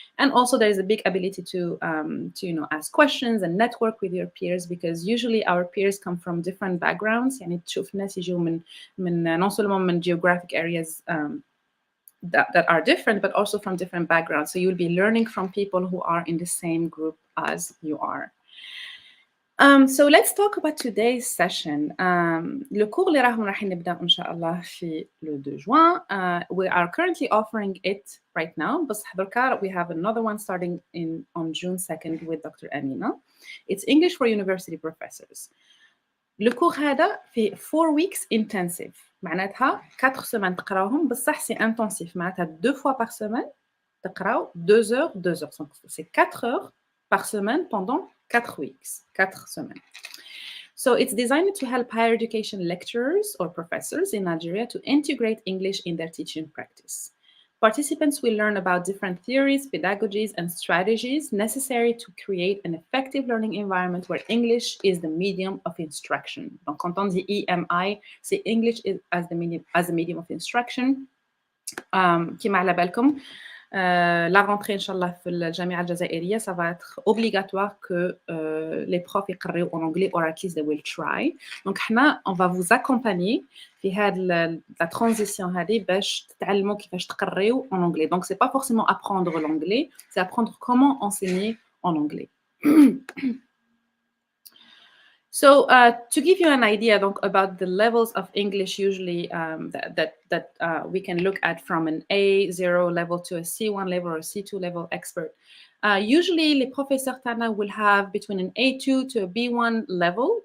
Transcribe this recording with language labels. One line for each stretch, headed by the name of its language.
English: And also there is a big ability to ask questions and network with your peers, because usually our peers come from different backgrounds.
Arabic: يعني تشوف ناس يجوا من
French: non seulement
English: من geographic areas that are different, but also from different backgrounds. So you'll be learning from people who are in the same group as you are. So let's talk about today's session.
French: Le cours
Arabic: اللي راح نبدأ إن شاء الله في
French: le 2 juin.
English: We are currently offering it right now.
Arabic: بس حضركار
English: we have another one starting on June 2nd with Dr. Amina. It's English for University Professors.
French: Le cours
Arabic: هذا في
English: 4 weeks intensive.
Arabic: معناتها
French: 4 semaines
Arabic: تقراوهم بصح
French: c'est intensif. معناتها 2 fois par semaine
Arabic: تقراو
French: 2 heures, 2 heures. Donc c'est 4 heures par semaine pendant
English: 4 weeks,
French: 4 semaines.
English: So it's designed to help higher education lecturers or professors in Nigeria to integrate English in their teaching practice. Participants will learn about different theories, pedagogies, and strategies necessary to create an effective learning environment where English is the medium of instruction.
French: Donc, quand on dit EMI, c'est
English: English as the medium of instruction.
Arabic: كما على بالكم
French: la rentrée
Arabic: إن شاء الله في الجامعة الجزائرية
French: ça va être obligatoire que les profs
Arabic: يقريوا
French: en anglais,
English: or at least they will try.
French: Donc
Arabic: احنا
French: on va vous accompagner
Arabic: في هذه
French: la transition
Arabic: هذه باش تتعلموا كيفاش تقريوا
French: en anglais. Donc c'est pas forcément apprendre l'anglais, c'est apprendre comment enseigner en anglais.
English: So to give you an idea donc, about the levels of English usually that we can look at from an A0 level to a C1 level or a C2 level expert, usually
French: les professeurs
English: tana will have between an A2 to a B1 level.